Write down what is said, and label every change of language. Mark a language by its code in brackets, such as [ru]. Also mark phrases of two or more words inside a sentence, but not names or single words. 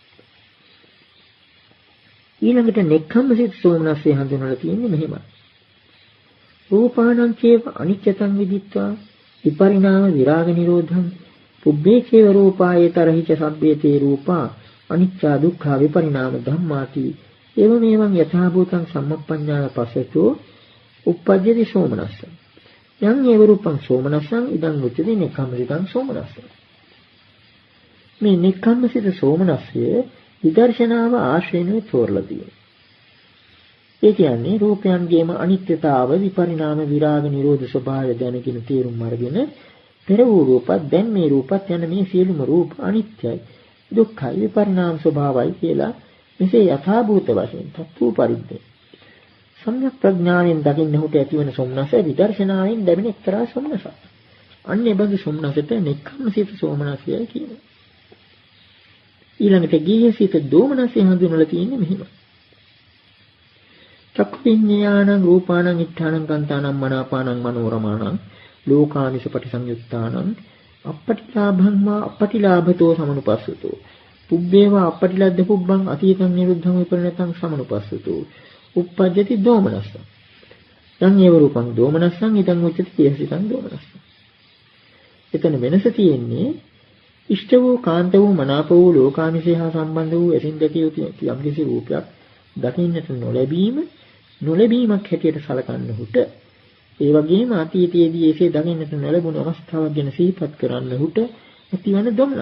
[si] ඊළඟට නෙක්ඛම්මසිත සෝමනස්සය හඳුන්වලා තියෙන්නේ මෙහෙමයි. [pi] රූපානං චේව අනිච්චතං විදිත්වා විපරිණාම විරාග නිරෝධං පුබ්බේ චේව රූපායේ තරහිච සබ්බේතේ රූපා අනිච්චා දුක්ඛා විපරිණාම ධම්මාති එවමෙවං යථා භූතං සම්මප්පඤ්ඤාය පස්සතෝ uppajjati සෝමනස්ස යං ඒව රූපං සෝමනස්සං ඉදං උච්චති නෙක්ඛම්මසිතං සෝමනස්සං. [si] මේ නෙක්ඛම්මසිත සෝමනස්සය විදර්ශනාව ආශ්‍රයෙන් තෝරලා තියෙනවා. ඒ කියන්නේ රූපයන්ගේම අනිත්‍යතාව විපරිණාම විරාග නිරෝධ ස්වභාවය දැනගෙන තේරුම් අරගෙන පෙර වූ රූපත් දැන් මේ රූපත් යන මේ සියලුම රූප අනිත්‍යයි දුක්ඛයි විපරිණාම ස්වභාවයි කියලා මෙසේ යථාභූත වශයෙන් තත්ත්ව පරිද්දේ සම්‍යක් ප්‍රඥාවෙන් දකින්නහුට ඇතිවන සොම්නස විදර්ශනාවෙන් ලැබෙන එක්තරා සොම්නසක්. අන්න ඒ බඳු සොම්නසට නෙක්ඛම්මසිත සෝමනසයයි කියනවා. ඊළඟට ගීහසිත දෝමනසය හඳුන්වලා තියෙන්නේ මෙහිම. [pi] චක්ඛු විඤ්ඤාණං රූපාණං ඉත්තාණං කන්තාණං මනාපාණං මනෝරමාණං ලෝකානිස පටිසංයුක්තාණං අපපටිලාභං වා අපපටිලාභතෝ සමනුපස්සතෝ පුබ්බේවා අපපටිලද්ද පුබ්බං අතීතං නිරුද්ධං විපරිණතං සමනුපස්සතෝ uppajjati domanassa යං ඒව රූපං දෝමනස්සං ඉදං උච්චති කේහසිතං දෝමනස්සං. [si] එතන වෙනස තියෙන්නේ ඉෂ්ට වූ කාන්ත වූ මනාප වූ ලෝකාමිෂය හා සම්බන්ධ වූ එසින් දැකිය යුතු යම්කිසි රූපයක් දකින්නට නොලැබීමක් හැටියට සලකන්නහුට ඒ වගේම අතීතයේදී එසේ දකින්නට නොලැබුණු අවස්ථාවක් ගැන සිහිපත් කරන්නහුට ඇතිවන දොම්නස.